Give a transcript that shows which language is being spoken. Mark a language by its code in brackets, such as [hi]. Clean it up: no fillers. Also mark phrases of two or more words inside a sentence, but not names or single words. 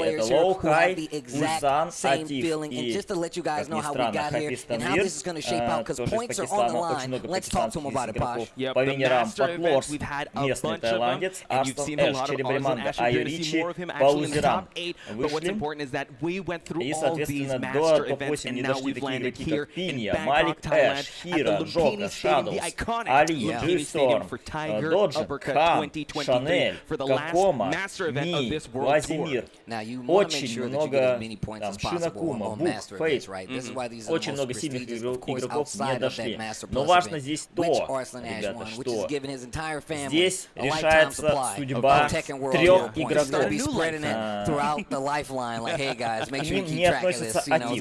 [ru] Это Лоу-Хай, Ульсан, Атиф и, как ни странно, Хафиз Танвир, тоже из Пакистана. Очень много пакистанских игроков. По венерам Патлорс, местный тайландец, Арстон Эш, Черебреманга, Айоричи, по лузерам вышли. И, соответственно, до топ-8 не дошли такие игроки, как Пинья, Малик Эш, Хира, Джока, Шадоус, Али, Джисторм, Доджа, Хан, Шанель, Какома, Ми, Владимир. Очень много там Шинакума, Бук, Фейт. Очень много сильных игроков не дошли. Но важно здесь то, ребята, что здесь решается судьба 3 игроков. К ним не относится Атиф.